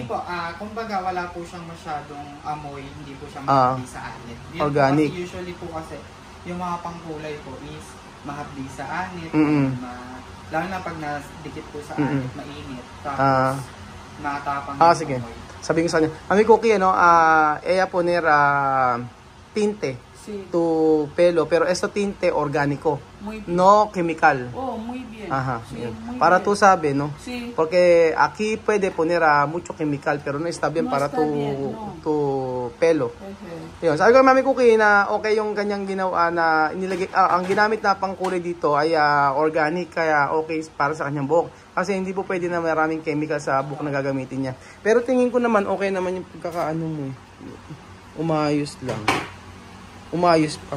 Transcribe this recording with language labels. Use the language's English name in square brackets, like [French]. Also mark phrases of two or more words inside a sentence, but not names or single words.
[Filipino] Hindi po, kumbaga wala po siyang masyadong amoy, hindi po siya mahapdi sa anit. Organic. Kasi usually po kasi, yung mga pangkulay po is mahapdi sa anit. Lalo na pag nadikit po sa anit, mainit. Tapos, matapang. Sige. Sabi ko sa kanya, Mami Cookie, [Spanish] ella poner tinte Sí. tu pelo, pero esto tinte orgánico, Muy bien. [English] no chemical. [Spanish] Oh, muy bien. Ajá. Sí, [Filipino] Yun. [Spanish] muy Para bien. tú sabes, ¿no? Sí. Porque aquí puede poner mucho chemical, pero no está bien No para está tu bien, no. tu pelo. Ejé. [Filipino] Yun. Sabi ko, Mami Cookie, na okay yung kanyang ginawa na inilagay, ang ginamit na pangkulay dito ay organic, kaya okay para sa kanyang buhok. Kasi hindi po pwede na maraming chemical sa buhok na gagamitin niya. Pero tingin ko naman, okay naman yung pagkakaano mo. Umayos lang. Umayos pa.